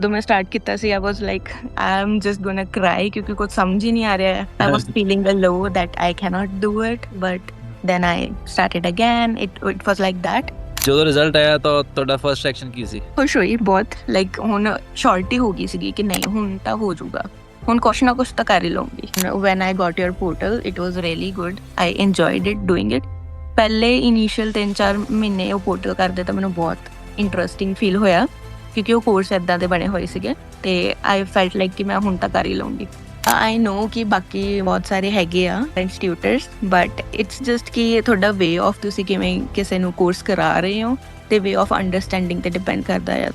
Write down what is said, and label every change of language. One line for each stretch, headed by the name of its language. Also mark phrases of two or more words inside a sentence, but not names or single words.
Punjabi: ਜਦੋਂ ਮੈਂ ਸਟਾਰਟ ਕੀਤਾ ਸੀ,
English: I was like, I'm just gonna cry
Punjabi: ਕਿਉਂਕਿ ਕੁਝ ਸਮਝ ਹੀ ਨਹੀਂ ਆ ਰਿਹਾ ਹੈ।
English: I was feeling low that I cannot do it, but then I started again. It was like that.
Punjabi: ਜਦੋਂ ਰਿਜ਼ਲਟ ਆਇਆ ਤਾਂ ਤੁਹਾਡਾ
English: first action
Punjabi: ਕੀ ਸੀ? ਖੁਸ਼ ਹੋਈ ਬਹੁਤ, ਲਾਈਕ ਹੁਣ ਸ਼ੋਰਟੀ ਹੋ ਗਈ ਸੀਗੀ ਕਿ ਨਹੀਂ ਹੁਣ ਤਾਂ ਹੋ ਜਾਊਗਾ, ਹੁਣ ਕੁਛ ਨਾ ਕੁਛ ਤਾਂ ਕਰ ਹੀ ਲਵਾਂਗੀ।
English: When I got your portal, it was really good. I enjoyed it doing it.
Punjabi: ਪਹਿਲੇ ਇਨੀਸ਼ੀਅਲ 3-4 ਮਹੀਨੇ ਉਹ ਪੋਰਟਲ ਕਰਦੇ ਤਾਂ ਮੈਨੂੰ ਬਹੁਤ
English: interesting feel
Punjabi: ਹੋਇਆ ਕਿਉਂਕਿ ਉਹ ਕੋਰਸ ਇੱਦਾਂ ਦੇ ਬਣੇ ਹੋਏ ਸੀਗੇ ਤੇ
English: I felt like
Punjabi: ਕਿ ਮੈਂ ਹੁਣ ਤਾਂ ਕਰ ਹੀ ਲਵਾਂਗੀ।
English: I know
Punjabi: ਕਿ ਬਾਕੀ ਬਹੁਤ ਸਾਰੇ ਹੈਗੇ ਆ ਇੰਸਟੀਟਿਊਟਰਸ,
English: but it's just
Punjabi: ਕਿ ਤੁਹਾਡਾ
English: way of
Punjabi: ਤੁਸੀਂ ਕਿਵੇਂ ਕਿਸੇ ਨੂੰ ਕੋਰਸ ਕਰਾ ਰਹੇ ਹੋ ਤੇ
English: way of understanding
Punjabi: ਤੇ ਡਿਪੈਂਡ ਕਰਦਾ ਹੈ।